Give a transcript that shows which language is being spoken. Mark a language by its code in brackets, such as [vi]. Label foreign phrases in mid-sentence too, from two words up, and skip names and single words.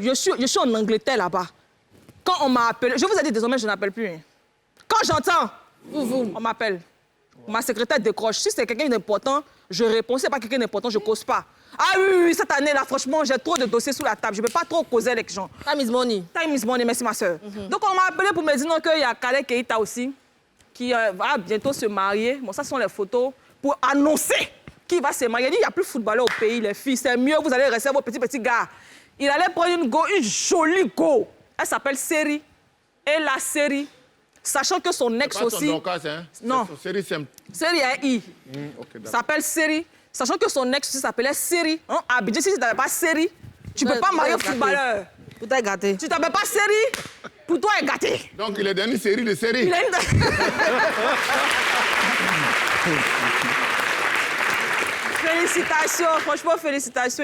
[fr] Je suis en Angleterre là-bas. Quand on m'a appelé, je vous ai dit désormais, je n'appelle plus. Hein. Quand j'entends, on m'appelle. Ma secrétaire décroche. Si c'est quelqu'un d'important, je réponds. Si c'est pas quelqu'un d'important, je cause pas. Ah oui, cette année-là, franchement, j'ai trop de dossiers sous la table. Je ne peux pas trop causer avec les gens. [en] Time is money. Time is money, [fr] merci ma soeur. Donc on m'a appelé pour me dire qu'il y a Khaled Keita aussi, qui va bientôt se marier. Bon, ça, ce sont les photos pour annoncer qu'il va se marier. Il dit, il n'y a plus de footballeurs au pays, les filles. C'est mieux, vous allez rester vos petits gars. Il allait prendre une jolie go. Elle s'appelle Seri. Et la Seri, sachant que son ex aussi... Dorcas, hein? Non. Seri, c'est... Seri a I. S'appelle Seri. Sachant que son ex aussi s'appelait Seri. Hein? À Abidjan, si tu n'avais pas Seri, tu ne peux pas marier un footballeur. Tout est gâté. Tu t'appelles pas Seri, pour toi, est gâté. Donc, il est devenu Seri de Seri. Il a une... Félicitations, franchement, félicitations.